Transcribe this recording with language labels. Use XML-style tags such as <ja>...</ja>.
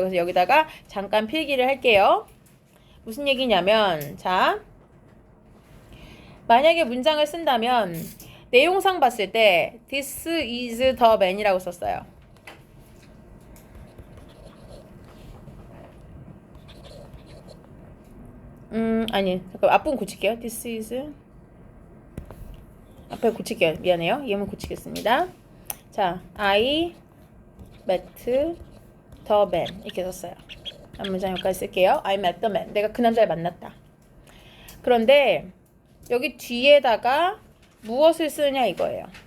<ko>그래서 여기다가 잠깐 필기를 할게요. 무슨 얘기냐면 자, 만약에 문장을 쓴다면 내용상 봤을 때</ko> <en>This is the man</en> <ko>이라고 썼어요. 아니, 잠깐 앞부분 고칠게요.</ko> <en>This is</en> <ko>앞에 고칠게요. 미안해요. 예문 고치겠습니다.</ko> <en>자, I met the man</en> <ko>이렇게 썼어요. 앞문장 여기까지 쓸게요.</ko> <en>I met the man.</en> <ko>내가 그 남자를 만났다. 그런데 여기 뒤에다가 무엇을 쓰느냐 이거예요.</ko>